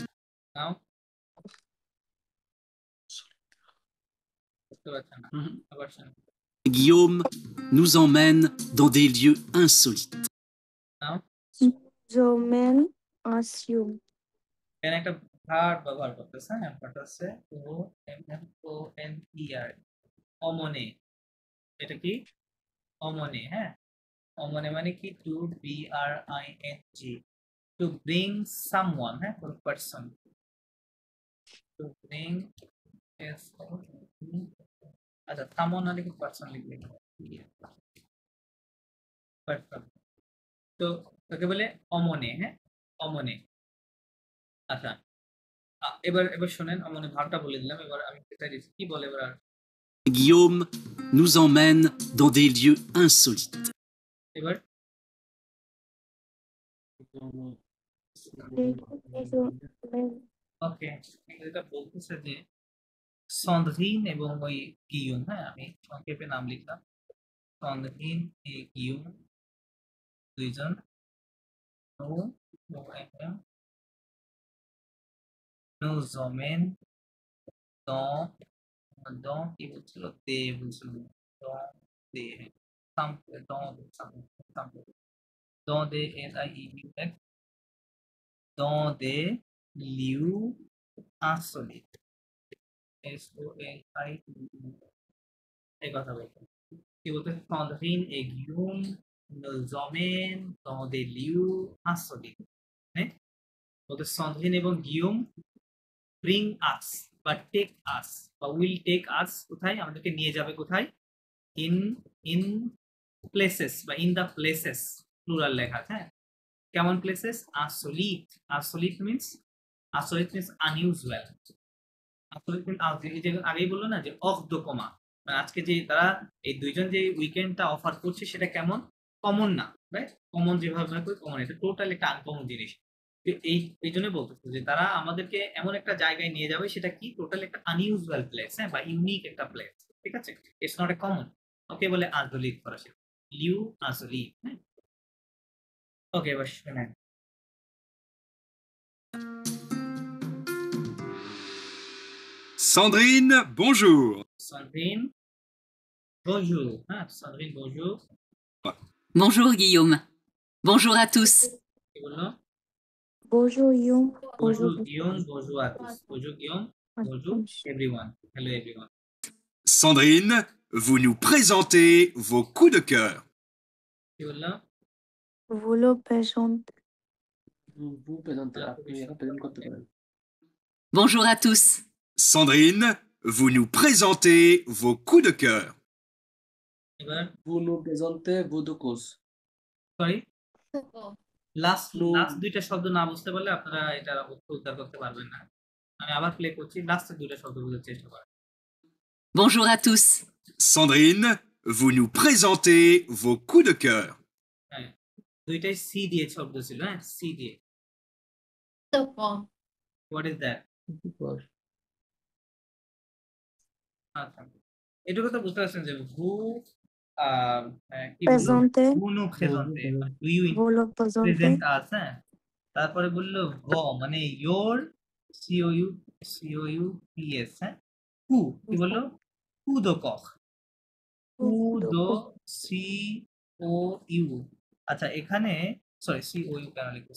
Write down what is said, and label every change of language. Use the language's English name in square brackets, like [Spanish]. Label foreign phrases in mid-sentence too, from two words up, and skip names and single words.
[Bangla] নাও, বুঝতে পারছেন না, আবার শোনো। [French] Guillaume nous emmène dans des lieux insolites. [Bangla] নাও, জোমেন আসিউম এখানে একটা ভার্ব ব্যবহার করতেছে, হ্যাঁ, ভার্বটা হচ্ছে ও এম এম ও এন ই আর, অমনে। এটা কি? অমনে, হ্যাঁ। অমনে মানে কি? [English] to b r i n g, to bring someone, হ্যাঁ, কোন পারসন। to bring s, [Bangla] আচ্ছা, সামওয়ান না লিখে পারসন লিখলে পারসন। তো তাকে বলে অমনে, হ্যাঁ, অমনে। আচ্ছা, এবার এবার শোনেন, অমনে ভার্বটা বলে দিলাম, এবার আমি যেটা দিচ্ছি কি বলে এবার। [French] Guillaume nous emmène dans des lieux insolites. [Bangla] এবার ওকে, যেটা বলতেছে যে সন্দ্রিন এবং ওই গিয়ুম, হ্যাঁ, আমি সংক্ষেপে নাম লিখলাম, সন্দ্রিন এ গিয়ুম দুইজন [French] nous emmène dans [Bangla] কি বলছিল? দে বলছিল, [French] dans des dans des lieux, dans des lieux insolites, [Bangla] এই কথা বলতে কি বলতে? [French] Sandrine et Guillaume nous emmènent dans des lieux insolites, [Bangla] হ্যাঁ, বলতে Sandrine এবং Guillaume [English] bring us [Bangla] বা [English] take us [Bangla] বা [English] will take us, [Bangla] কোথায়? আমাদেরকে নিয়ে যাবে কোথায়? [English] in places বা in the places, [Bangla] প্লুরাল লেখা, হ্যাঁ। কেমন প্লেসেস? [French] insolite, insolite [English] means unusual, [Bangla] আসলে এই যে আগেই বললো না যে [French] hors du commun, [Bangla] মানে আজকে যে তারা এই দুইজন যে উইকেন্ডটা অফার করছে সেটা কেমন? কমন না, রাইট? কমন যেভাবে মনে করি কমন, এটা টোটাল একটা আনকমন জিনিস। এই জন্য বলতেছে যে তারা আমাদেরকে এমন একটা জায়গায় নিয়ে যাবে, সেটা কি? টোটাল একটা আনইউজুয়াল প্লেস, হ্যাঁ, বা ইউনিক একটা প্লেস, ঠিক আছে? [English] it's not a common. [Bangla] ওকে বলে আজলিক ফরাসি, [French] lieux insolites, [Bangla] হ্যাঁ। ওকে, এবার শুনেন। [French] Sandrine, bonjour. Sandrine, bonjour. Ah, Sandrine, bonjour. Bonjour Guillaume. Bonjour à tous. [Bangla] কি বললো? [French] bonjour Guillaume Bonjour Guillaume, bonjour à tous. Bonjour Guillaume, bonjour [English] everyone. Hello everyone. [French] Sandrine, vous nous présentez vos coups de cœur. [Bangla] কি বললো? [French] vous le présentez vous présentez, [Bangla] আপনি এখন প্রেজেন্ট করতে পারেন। [French] Bonjour à tous. Sandrine, vous nous présentez vos coups de cœur. [Bangla] এবার [French] vous nous présentez vos deux causes. [Bangla] সরি, লাস্ট দুইটা শব্দ না বুঝতে পারলে আপনারা এটা উদ্ধার করতে পারবেন না। আমি আবার প্লে করছি, লাস্টের দুইটা শব্দ বোঝার চেষ্টা করেন। [French] Bonjour à tous. Sandrine, vous nous présentez vos coups de cœur. [Bangla] হ্যাঁ, দুইটাই সি দিয়ে শব্দ ছিল, হ্যাঁ, সি দিয়ে। [English] what is that? [Bangla] আচ্ছা, এটুকু তো বুঝতে পারছেন যে ভু কি বললো? [French] présenter vous nous présentez, [English] do you [French] vous le présentez [English] present us, হ্যাঁ। [Bangla] তারপরে বললো ভ মানে ইয়োর, সিও ইউ পি এস, হ্যাঁ। হু কি বললো? [French] coups de cœur, [Bangla] হু দো সি ও ইউ। আচ্ছা, এখানে সরি, সি ও ইউ কেন লিখবো?